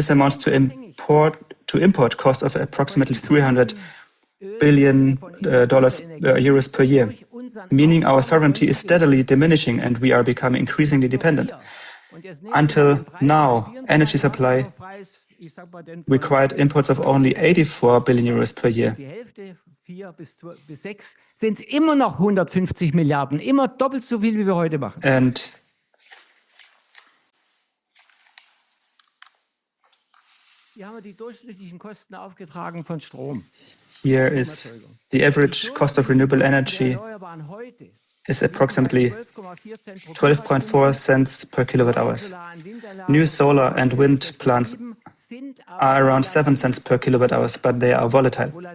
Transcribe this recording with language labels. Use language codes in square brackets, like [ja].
[en] This amounts to import cost of approximately $300 billion euros per year, meaning our sovereignty is steadily diminishing and we are becoming increasingly dependent. Until now, energy supply required imports of only 84 billion euros per year. [de] 4 bis 6 sind es immer noch 150 Milliarden, immer doppelt so viel, wie wir heute machen. [en] And [de] hier haben wir die durchschnittlichen Kosten aufgetragen von Strom. [en] Here is the average cost of renewable energy is approximately 12.4 cents per kilowatt hours. New solar and wind plants are around 7 cents per kilowatt hours, but they are volatile.